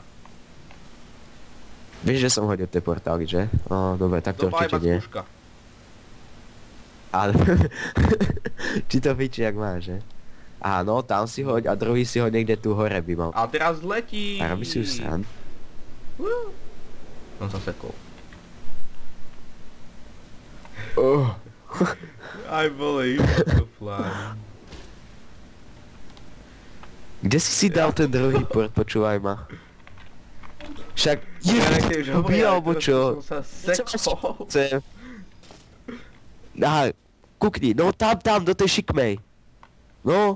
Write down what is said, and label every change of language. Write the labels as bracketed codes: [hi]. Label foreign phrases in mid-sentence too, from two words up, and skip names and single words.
[sk] Vieš, že som hodil tie portály, že? No, dobre, tak to To bola určite iba nie. skúška. Ale... Či to piči, jak má, že? Áno, tam si hoď a druhý si hoď niekde tu hore by mal. A teraz letí. A robí si už sám. Som sa sekol. [en] I believe to fly. [sk] Kde si dal ten druhý port, počúvaj ma. Však... nechcem už hovoriť, ale alebo teraz čo? Som sa sekol. Chcem. Aha, kukni, no tam, do tej šikmej. No,